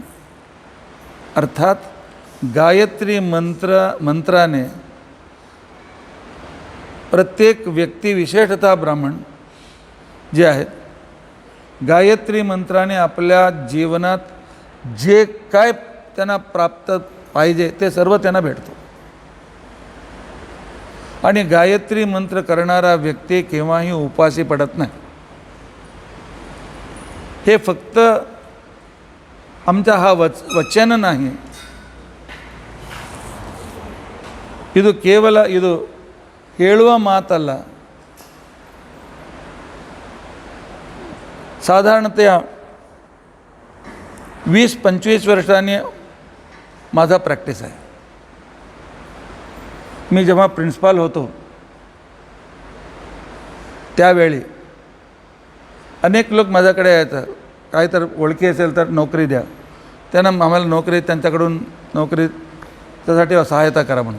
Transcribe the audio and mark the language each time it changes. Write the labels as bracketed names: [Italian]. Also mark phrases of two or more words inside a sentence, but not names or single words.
[Marathi] अर्थात गायत्री मंत्राने प्रत्येक व्यक्ती, विशेषतः ब्राह्मण जे आहेत, गायत्री मंत्राने आपल्या जीवनात जे काय त्यांना प्राप्त पाहिजे ते सर्व त्यांना भेटतो. आणि गायत्री मंत्र करणारा व्यक्ती केव्हाही उपाशी पडत नाही. हे फक्त आमचा हा वचन नाही, [Kannada] ಇದು ಕೇವಲ ಇದು ಹೇಳುವ ಮಾತಲ್ಲ. [Marathi] साधारणतः 20-25 वर्षांनी माझा प्रॅक्टिस आहे. मी जेव्हा प्रिन्सिपाल होतो त्यावेळी अनेक लोक माझ्याकडे यायचं, काही तर ओळखी असेल तर नोकरी द्या, त्यांना आम्हाला नोकरी, त्यांच्याकडून नोकरी त्यासाठी सहायता करा म्हणून.